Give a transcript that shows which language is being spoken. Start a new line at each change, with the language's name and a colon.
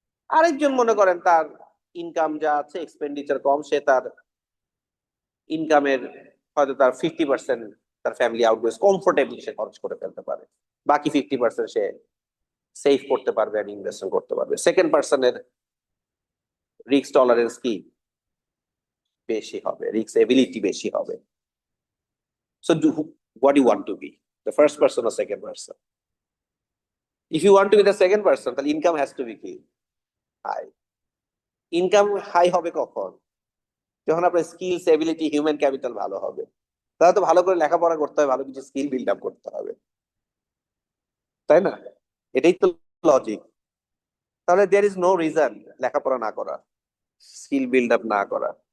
Bangla: আরেকজন মনে করেন তার ইনকাম যা আছে এক্সপেন্ডিচার কম, সে তার ইনকামের হয়তো তার 50% তার ফ্যামিলি আউটগোস কমফোর্টেবলি সে খরচ করে ফেলতে পারে, বাকি 50% সে সেভ করতে পারবে আর ইনভেস্টমেন্ট করতে পারবে। সেকেন্ড পার্সনের রিস্ক টলারেন্স কি বেশি হবে, রিস্ক এবিলিটি বেশি হবে।
English: So what do you want to be, the first person or second person? If you want to be the second person, then income has to be
Bangla: কি
English: high.
Bangla: Income high হবে কখন? যখন আপনার skills, ability, human capital ভালো হবে। তাহলে তো ভালো করে লেখাপড়া করতে হবে, ভালো কিছু স্কিল বিল্ড আপ করতে হবে, তাই না? এটাই তো লজিক। তাহলে
English: there is no reason
Bangla: লেখাপড়া না করা, স্কিল বিল্ড আপ না করা।